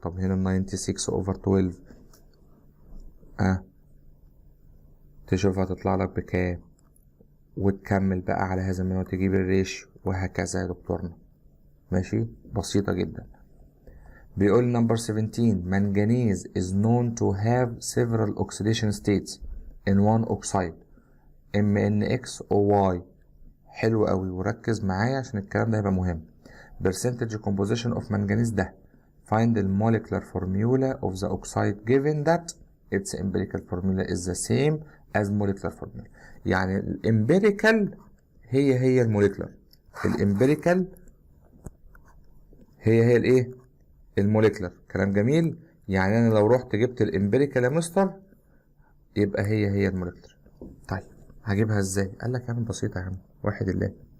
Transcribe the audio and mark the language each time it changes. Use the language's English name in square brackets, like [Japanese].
[Arabic] طب هنا 96 over 12 تشوف هتطلع لك بكام، وتكمل بقى على هذا المنوع تجيب الريشيو وهكذا يا دكتورنا. ماشي، بسيطة جدا. بيقول نمبر [English] 17 manganese is known to have several oxidation states in one oxide MnX(OY). [Arabic] حلو قوي، وركز معايا عشان الكلام ده هيبقى مهم. [English] percentage composition of manganese ده find the molecular formula of the oxide given that its empirical formula is the same as molecular formula. [Arabic] يعني الامبيريكال هي الموليكولار، الامبيريكال هي الايه؟ الموليكولار. كلام جميل. يعني انا لو رحت جبت الامبيريكال يا مستر يبقى هي الموليكولار. طيب هجيبها ازاي؟ قال لك يا عم بسيطه يا عم، واحد الله.